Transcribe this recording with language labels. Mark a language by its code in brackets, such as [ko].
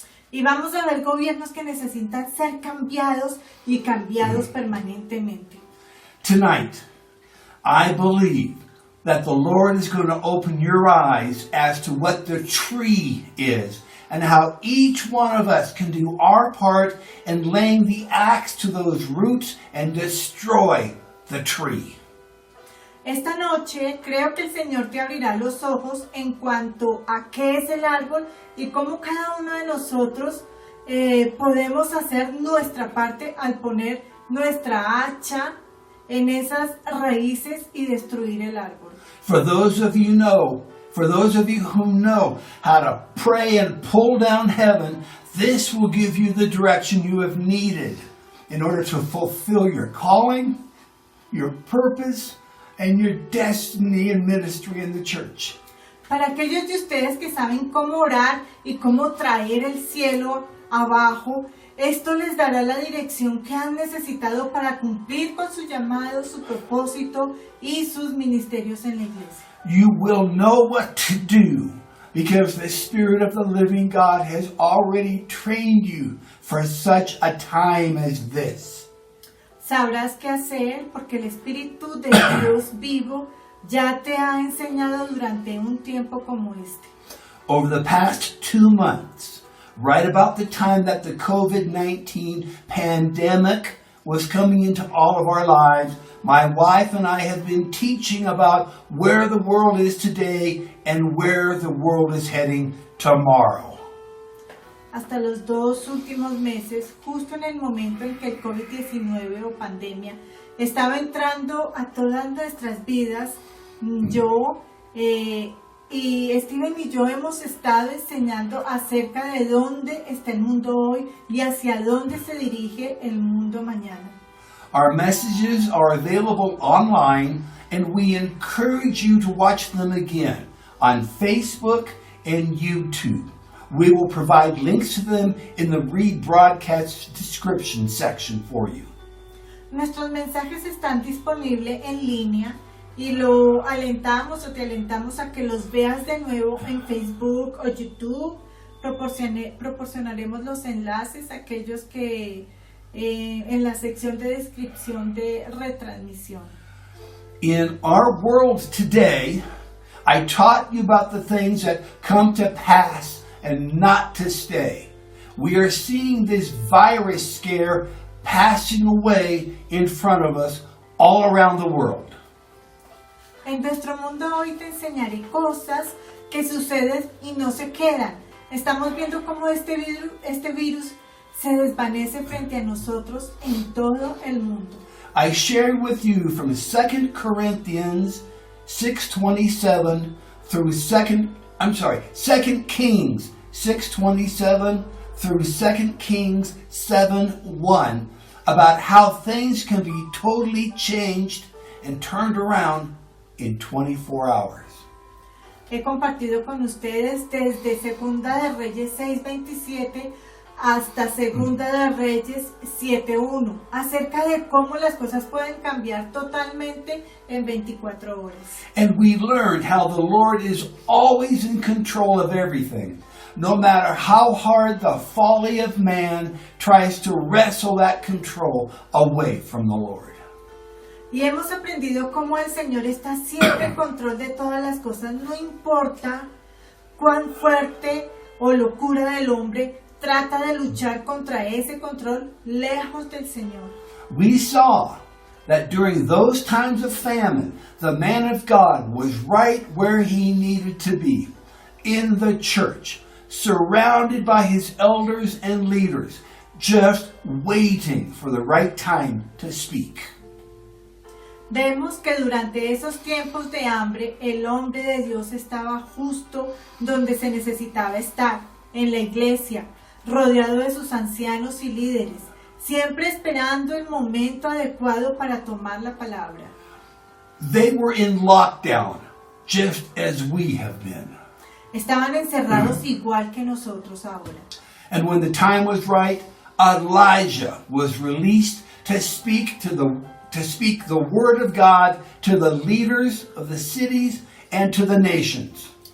[es] Y vamos a ver gobiernos que necesitan ser cambiados y cambiados permanentemente. [en] Tonight, I believe that the Lord is going to open your eyes as to what the tree is and how each one of us can do our part in laying the axe to those roots and destroy the tree. [es] Esta noche creo que el Señor te abrirá los ojos en cuanto a qué es el árbol y cómo cada uno de nosotros podemos hacer nuestra parte al poner nuestra hacha en esas raíces y destruir el árbol. [en] For those of you who know how to pray and pull down heaven, this will give you the direction you have needed in order to fulfill your calling, your purpose, and your destiny and ministry in the church. [es] Para aquellos de ustedes que saben cómo orar y cómo traer el cielo abajo, Esto les dará la dirección que han necesitado para cumplir con su llamado, su propósito y sus ministerios en la iglesia. [en] You will know what to do because the Spirit of the living God has already trained you for such a time as this. [es] Sabrás qué hacer porque el Espíritu de Dios vivo ya te ha enseñado durante un tiempo como este. [en] Over the past 2 months, right about the time that the COVID-19 pandemic was coming into all of our lives, my wife and I have been teaching about where the world is today and where the world is heading tomorrow. [es] Hasta los 2 últimos meses, justo en el momento en que el COVID-19 o pandemia estaba entrando a todas nuestras vidas, yo y Steven y yo hemos estado enseñando acerca de dónde está el mundo hoy y hacia dónde se dirige el mundo mañana. [en] Our messages are available online and we encourage you to watch them again on Facebook and YouTube. We will provide links to them in the rebroadcast description section for you. [es] Nuestros mensajes están disponibles en línea y lo alentamos o te alentamos a que los veas de nuevo en Facebook o YouTube. Proporcionaremos los enlaces a aquellos que en la sección de descripción de retransmisión. [en] In our world today, I taught you about the things that come to pass and not to stay. We are seeing this virus scare passing away in front of us all around the world. [es] En nuestro mundo hoy te enseñaré cosas que suceden y no se quedan. Estamos viendo cómo este virus se desvanece frente a nosotros en todo el mundo. [en] I shared with you from 2 Corinthians 6:27 through 2 Kings 6:27 through 2 Kings 7:1 about how things can be totally changed and turned around in 24 hours. [es] He compartido con ustedes desde Segunda de Reyes 6:27 hasta Segunda de Reyes 7:1 acerca de cómo las cosas pueden cambiar totalmente en 24 horas. [en] And we learned how the Lord is always in control of everything, no matter how hard the folly of man tries to wrestle that control away from the Lord. [es] Y hemos aprendido cómo el Señor está siempre en control de todas las cosas, no importa cuán fuerte o locura del hombre trata de luchar contra ese control lejos del Señor. [en] We saw that during those times of famine, the man of God was right where he needed to be, in the church, surrounded by his elders and leaders, just waiting for the right time to speak. [es] Vemos que durante esos tiempos de hambre, el hombre de Dios estaba justo donde se necesitaba estar, en la iglesia, rodeado de sus ancianos y líderes, siempre esperando el momento adecuado para tomar la palabra. [en] They were in lockdown, just as we have been. [es] Estaban encerrados igual que nosotros ahora. [en] And when the time was right, Elijah was released to speak the word of God to the leaders of the cities and to the nations.